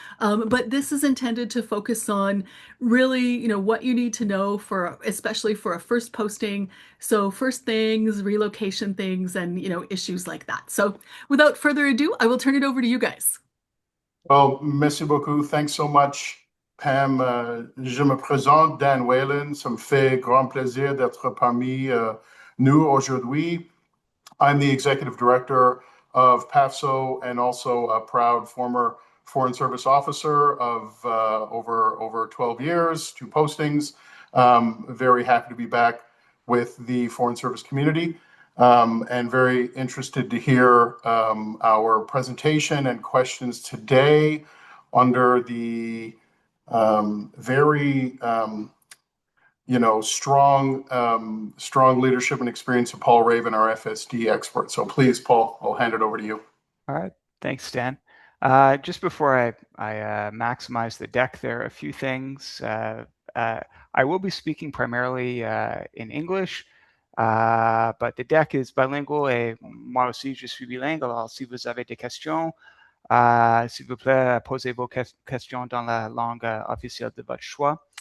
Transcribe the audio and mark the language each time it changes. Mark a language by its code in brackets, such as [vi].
[en] But this is intended to focus on really, what you need to know especially for a first posting. So first things, relocation things, and, issues like that. So without further ado, I will turn it over to you guys. Well, [fr] merci beaucoup. [en] Thanks so much, Pam. [fr] Je me présente, Dan Whalen. Ça me fait grand plaisir d'être parmi nous aujourd'hui. [en] I'm the executive director of PAFSO and also a proud former Foreign Service officer of over 12 years, 2 postings. Very happy to be back with the Foreign Service community. And very interested to hear our presentation and questions today under the very strong leadership and experience of Paul Raven, our FSD expert. So please, Paul, I'll hand it over to you. All right, thanks, Dan. Just before I maximize the deck, there are a few things. I will be speaking primarily in English. But the deck is bilingual [fr] et moi aussi je suis bilingue. Alors, si vous avez des questions, s'il vous plaît, posez vos questions dans la langue officielle de votre choix.